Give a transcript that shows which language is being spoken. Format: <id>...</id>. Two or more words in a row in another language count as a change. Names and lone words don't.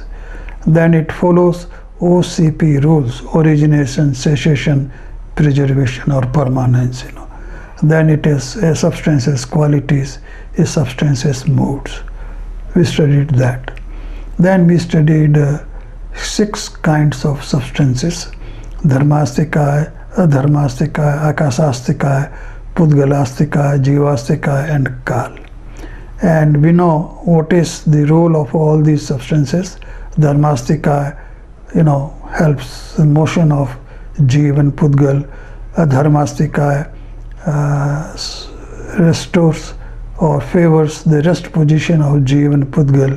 <en>Then it follows OCP rules: origination, cessation, preservation, or permanence. Then it is a substance's qualities, a substance's moods. We studied that. Then we studied 6 kinds of substances: dharmastika, adharmastika, akasastika, pudgalastika, jivastika, and kal. And we know what is the role of all these substances. Dharmastika, helps the motion of jiva and pudgal. Adharmastika restores or favors the rest position of jiva and pudgal.</en>